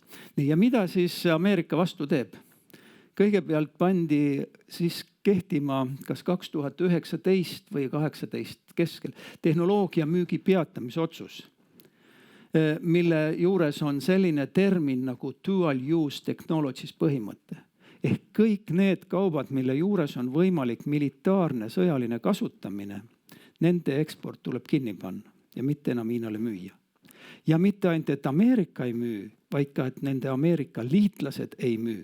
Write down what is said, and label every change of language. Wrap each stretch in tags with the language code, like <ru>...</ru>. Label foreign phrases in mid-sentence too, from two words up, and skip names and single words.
<et>Ja mida siis Ameerika vastu teeb? Kõigepealt pandi siis kehtima kas 2019 või 2018 keskel tehnoloogia müügi peatamise otsus, mille juures on selline termin nagu</et> <en>dual use technologies</en> <et>põhimõte. Ehk kõik need kaubad, mille juures on võimalik militaarne sõjaline kasutamine, nende eksport tuleb kinni panna ja mitte enam Hiinale müüa. Ja mitte ainult, et Ameerika ei müü, vaid ka, et nende Ameerika liitlased ei müü.</et>